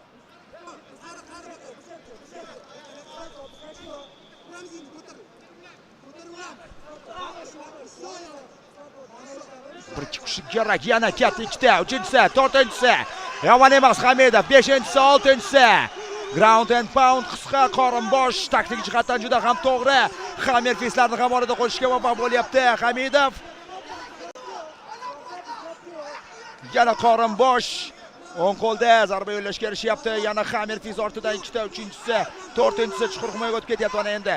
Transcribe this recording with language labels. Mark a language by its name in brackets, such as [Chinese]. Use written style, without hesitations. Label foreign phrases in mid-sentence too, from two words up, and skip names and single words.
[Uzbek] Bir chiqishi kerak, yana katta ikkita, uchinchisi, to'rtinchisi. Yomon emas Hamidov, beshinchisi, oltinchisi. [English] Ground and pound [Uzbek] qisqa qorinbosh taktik jihatdan juda ham to'g'ri. Hammerfistlarni ham orada qo'shishga muvaffaq bo'lyapti Hamidov. Yana qorinbosh o'ng qo'lda zarba yo'llashga erishyapti. Yana Hammerfiz ortidan ikkita, uchinchisi, to'rtinchisi chuqur himoyaga o'tib ketyapti mana endi.